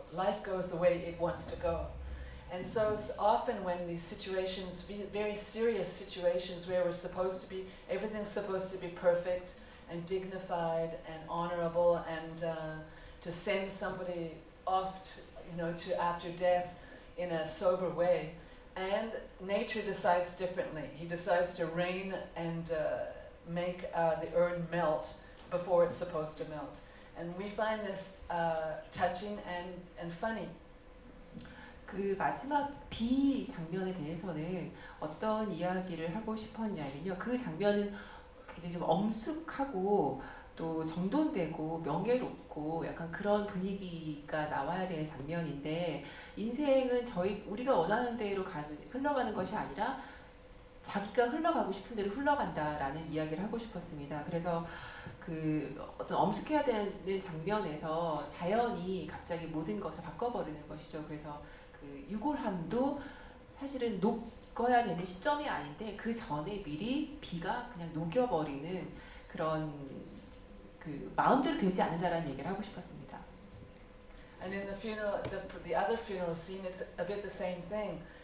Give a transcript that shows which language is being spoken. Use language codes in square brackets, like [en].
[en] Life goes the way it wants to go. And so often when these situations, very serious situations where we're supposed to be, everything's supposed to be perfect and dignified and honorable, and to send somebody off to after death in a sober way. And nature decides differently. He decides to rain and make the earth melt before it's supposed to melt. And we find this touching and funny. [ko] 그 마지막 비 장면에 대해서는 어떤 이야기를 하고 싶었냐면요. 그 장면은 굉장히 좀 엄숙하고 또 정돈되고 명예롭고 약간 그런 분위기가 나와야 되는 장면인데, 인생은 우리가 원하는 대로 흘러가는 것이 아니라 자기가 흘러가고 싶은 대로 흘러간다라는 이야기를 하고 싶었습니다. 그래서 어떤 엄숙해야 되는 장면에서 자연이 갑자기 모든 것을 바꿔버리는 것이죠. 그래서 유골함도 사실은 녹아야 되는 시점이 아닌데 그 전에 미리 비가 그냥 녹여버리는 그런 마음대로 되지 않는다라는 얘기를 하고 싶었습니다. [en] And in the funeral, the other funeral scene, it's a bit the same thing.